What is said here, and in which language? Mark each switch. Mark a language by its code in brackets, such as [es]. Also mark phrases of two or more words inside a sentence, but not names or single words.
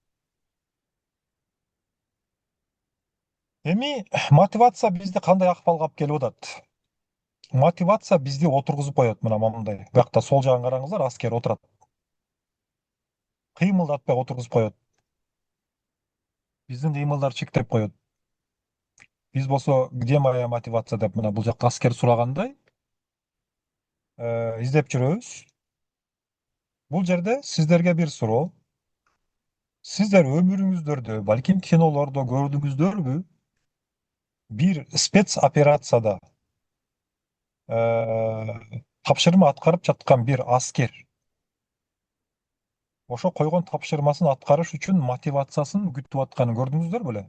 [ky] Эми мотивация бизди кандай акыбалга алып келип атат? Мотивация бизди отургузуп коет мына мындай. Биякта сол жагын караңыздар, аскер отурат. Кыймылдатпай отургузуп коет. Биздин кыймылдар чектеп коет. Биз болсо, [ru] где моя мотивация [ky] деп мына бул жакта аскер сурагандай издеп жүрөбүз. Бул жерде сиздерге бир суроо. Сиздер өмүрүңүздөрдө, балким кинолордо көрдүңүздөрбү? Бир спец операцияда тапшырма аткарып жаткан бир аскер ошо койгон тапшырмасын аткарыш үчүн мотивациясын күтүп атканын көрдүңүздөр беле?